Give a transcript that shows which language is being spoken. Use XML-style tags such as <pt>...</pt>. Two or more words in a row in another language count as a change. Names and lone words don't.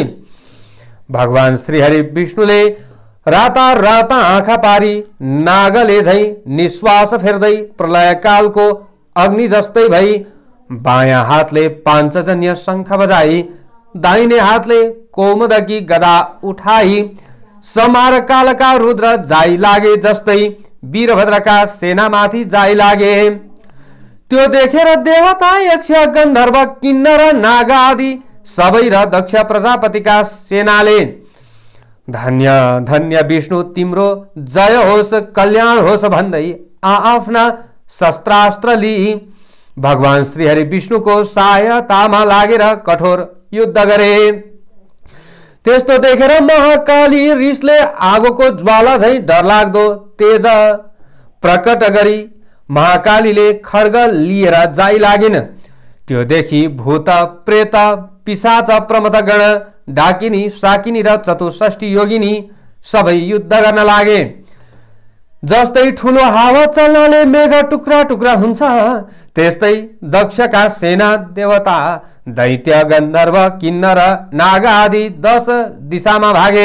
<ne>भगवान श्रीहरि विष्णुले राता आँखा पारी नागले झै निश्वास फेर्दै प्रलयकालको अग्नि जस्तै भई बायाँ हातले पाञ्चजन्य शङ्ख बजाई दाहिने हातले कौमुदकी गदा उठाई समार कालका रुद्र जाइ लागे जस्तै वीरभद्रका सेनामाथि जाइ लागे। त्यो देखेर देवता यक्ष गन्धर्व किन्नर नाग आदि सबै र दक्ष प्रजापतिका सेनाले धन्य धन्य विष्णु तिम्रो जय होस् कल्याण होस् भन्दै आफ्ना शस्त्रास्त्र लिई भगवान श्रीहरि विष्णुको सहायतामा लागेर कठोर युद्ध गरे। त्यस्तो देखेर महाकाली रिसले आगोको ज्वाला झै डरलाग्दो तेज प्रकट गरी महाकालीले खड्ग लिएर जाइ लागिन्। त्यो देखि भूत प्रेत पिशाच प्रमथगण डाकिनी साकिनी र चतुष्षष्ठी योगिनी सबै युद्ध गर्न लागे। जस्तै ठुलो हावा चल्नाले मेघ टुक्रा टुक्रा हुन्छ त्यस्तै दक्षका सेना देवता दैत्य गन्धर्व किन्नर नाग आदि 10 दिशामा भागे।</ne>